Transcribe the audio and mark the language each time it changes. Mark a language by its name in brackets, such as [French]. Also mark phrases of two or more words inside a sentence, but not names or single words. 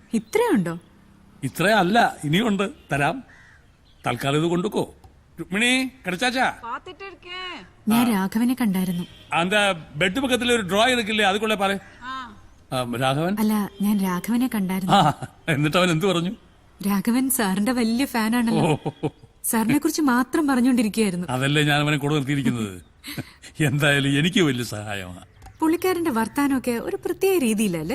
[Malayalam] ഇത്രയുണ്ടോ? ഇത്രയല്ല, ഇനിയുണ്ട്, തരാം. തൽക്കാലം ഇത് കൊണ്ടുക്കോ. [Tamil] രുക്മിണി കിടച്ചാച്ചാ, [Malayalam] ഞാൻ രാഘവനെ കണ്ടായിരുന്നു. [Tamil] அந்த பெட் பக்கத்துல ஒரு டிராயர் இருக்குல்லே அதுக்குள்ள பாரு. [Malayalam] രാഘവൻ? അല്ല, ഞാൻ രാഘവനെ കണ്ടായിരുന്നു. എന്നിട്ട് അവൻ എന്ത് പറഞ്ഞു? രാഘവൻ സാറിന്റെ വലിയ ഫാനാണല്ലോ. സാറിനെ കുറിച്ച് മാത്രം പറഞ്ഞുകൊണ്ടിരിക്കുകയായിരുന്നു. അതല്ലേ ഞാൻ അവനെ കൂടെ നിർത്തിയിരിക്കുന്നത്. എന്തായാലും എനിക്ക് വലിയ സഹായമാണ്. പുള്ളിക്കാരന്റെ വർത്താനമൊക്കെ ഒരു പ്രത്യേക രീതിയിലല്ലേ?